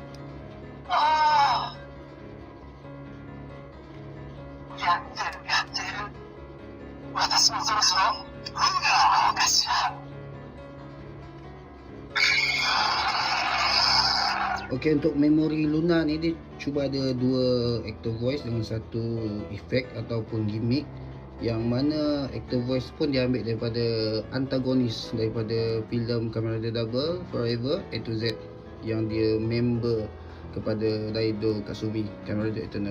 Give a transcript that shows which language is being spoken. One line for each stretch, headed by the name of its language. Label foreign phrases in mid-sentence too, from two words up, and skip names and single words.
Japanese: やってるやってる。私もそろそろルナーかしら。
Malay: Okey, untuk memori Luna ni dia cuba ada 2
English: actor voice
Malay: dengan 1 efek ataupun gimmick, yang mana
English: actor voice
Malay: pun diambil daripada antagonis daripada filem Kamen Rider Double Forever A to Z, yang dia member kepada Raido Kasumi, Kamen Rider Eternal.